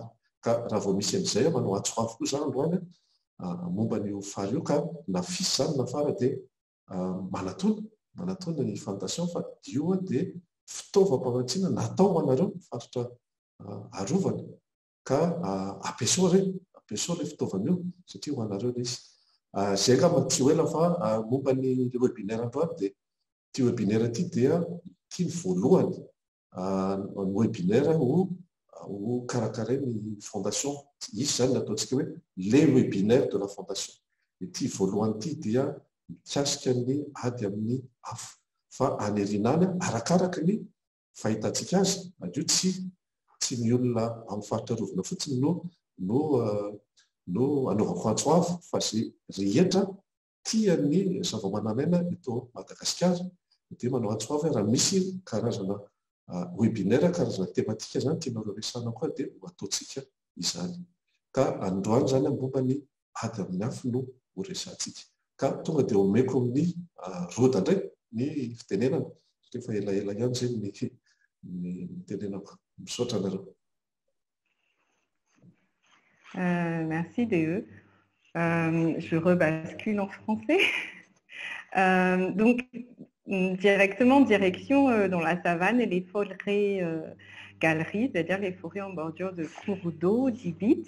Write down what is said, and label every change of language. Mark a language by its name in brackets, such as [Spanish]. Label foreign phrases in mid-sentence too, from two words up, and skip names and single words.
[Malagasy] Ka raha vao misy an'izay manao atsoavy koa zany androany momba n'io FARA io ka na FIS zany na FARA dia manatona ny fondation fa io dia fitaovam-pamatsiana natao ho anareo faritra Arovana ka ampiasao ilay fitaovana io satria ho anareo ilay izy. Izay angamba tsy ho ela fa momba ny webinaire androany dia ity webinaire ity dia ity ny voalohany ny webinaire ho karakarainy fondation. Izy zany nataontsika hoe [French] les webinaires de la fondation. [Malagasy] Ity voalohany ity dia mikasika ny ady amin'ny afo. fa anyerinany arakaraka ny fahitantsika azy madio tsy ny olona amin'ny faritra rovina fotsiny no anaovako antsoavo fa zay rehetra tia ny zava-manan'aina eto Madagasikara dia manao antsoavo raha misy karazana webinaire karazana tematika zany tianareo resana koa dia ataontsika izany ka androany zany ambomba ny ady amin'ny afo no horesantsika ka tonga dia omeko amin'ny roda ndray ny fitenenana rehefa elaela ihany zay ny tenenako misaotra nareo. [French] Merci DE. Je rebascule en français. Donc, directement direction dans la savane et les forêts galeries, c'est-à-dire les forêts en bordure de cours d'eau, d'Ibitz.